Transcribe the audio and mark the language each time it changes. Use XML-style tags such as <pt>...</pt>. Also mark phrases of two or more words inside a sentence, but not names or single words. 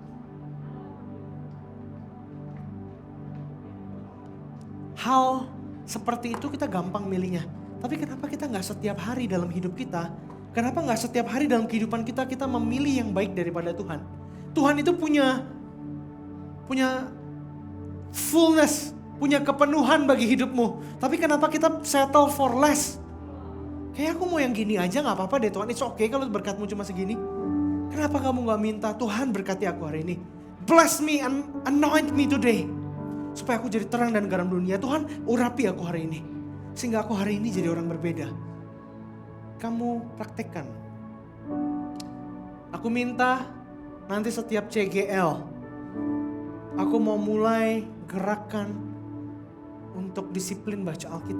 <id>Hal seperti itu kita gampang milihnya. Tapi kenapa kita gak setiap hari dalam hidup kita? Kenapa gak setiap hari dalam kehidupan kita memilih yang baik daripada Tuhan? Tuhan itu punya fullness, punya kepenuhan bagi hidupmu. Tapi kenapa kita</id> <en>settle for less?</en> <id>Kayak aku mau yang gini aja gak apa-apa deh Tuhan.</id> <en>It's okay</en> <id>kalau berkatmu cuma segini. Kenapa kamu gak minta Tuhan berkati aku hari ini?</id> <en>Bless me and anoint me today.</en> <id>Supaya aku jadi terang dan garam dunia. Tuhan urapi aku hari ini. Sehingga aku hari ini jadi orang berbeda. Kamu praktekkan. Aku minta nanti setiap CGL. Aku mau mulai gerakan untuk disiplin baca Alkitab.</id>